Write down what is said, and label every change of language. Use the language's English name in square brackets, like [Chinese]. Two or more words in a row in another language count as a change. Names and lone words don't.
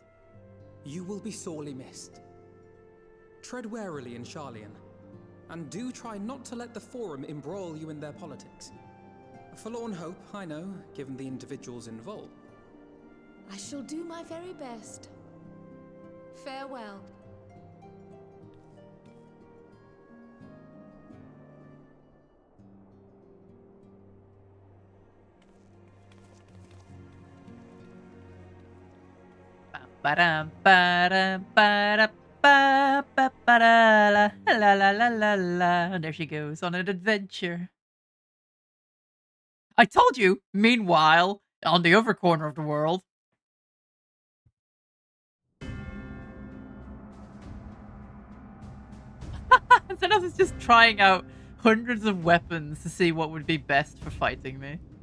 [English] You will be sorely missed. Tread warily in Sharlayan, and do try not to let the Forum embroil you in their politics. A forlorn hope, I know, given the individuals involved. I shall do my very best. Farewell. Ba-dum, ba-dum, ba-da, ba, ba, ba-da, la, la, la, la, la, la. And there she goes on an adventure. I told you, meanwhile, on the other corner of the world. Zenos is just trying out hundreds of weapons to see what would be best for fighting me.